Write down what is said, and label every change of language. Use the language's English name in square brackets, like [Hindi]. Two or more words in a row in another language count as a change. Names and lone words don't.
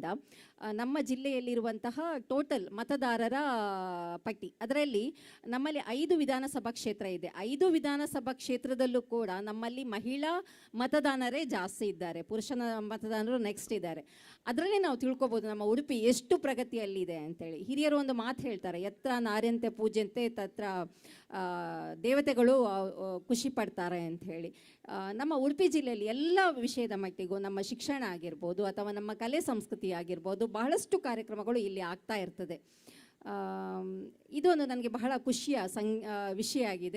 [Kannada] ನಮ್ಮ ಜಿಲ್ಲೆಯಲ್ಲಿರುವಂತಹ ಟೋಟಲ್ ಮತದಾರರ ಪಟ್ಟಿ, ಅದರಲ್ಲಿ ನಮ್ಮಲ್ಲಿ 5 ವಿಧಾನಸಭಾ ಕ್ಷೇತ್ರ ಇದೆ. 5 ವಿಧಾನಸಭಾ ಕ್ಷೇತ್ರದಲ್ಲೂ ಕೂಡ ನಮ್ಮಲ್ಲಿ ಮಹಿಳಾ ಮತದಾನರೇ ಜಾಸ್ತಿ ಇದ್ದಾರೆ, ಪುರುಷನ ಮತದಾನರು ನೆಕ್ಸ್ಟ್ ಇದ್ದಾರೆ. ಅದರಲ್ಲೇ ನಾವು ತಿಳ್ಕೊಬೋದು ನಮ್ಮ ಉಡುಪಿ ಎಷ್ಟು ಪ್ರಗತಿಯಲ್ಲಿದೆ ಅಂತೇಳಿ. ಹಿರಿಯರು ಒಂದು ಮಾತು ಹೇಳ್ತಾರೆ, [Sanskrit] ಯತ್ರ ನಾರ್ಯಂತೆ ಪೂಜ್ಯಂತೆ ತತ್ರ [Kannada] ದೇವತೆಗಳು ಖುಷಿ ಪಡ್ತಾರೆ ಅಂತ ಹೇಳಿ. ನಮ್ಮ ಉಡುಪಿ ಜಿಲ್ಲೆಯಲ್ಲಿ ಎಲ್ಲ ವಿಷಯದ ಮಟ್ಟಿಗೂ ನಮ್ಮ ಶಿಕ್ಷಣ ಆಗಿರ್ಬೋದು ಅಥವಾ ನಮ್ಮ ಕಲೆ ಸಂಸ್ಕೃತಿ ಆಗಿರ್ಬೋದು ಬಹಳಷ್ಟು ಕಾರ್ಯಕ್ರಮಗಳು ಇಲ್ಲಿ ಆಗ್ತಾ ಇರ್ತದೆ. ಇದೊಂದು ನನಗೆ ಬಹಳ ಖುಷಿಯ ವಿಷಯ ಆಗಿದೆ.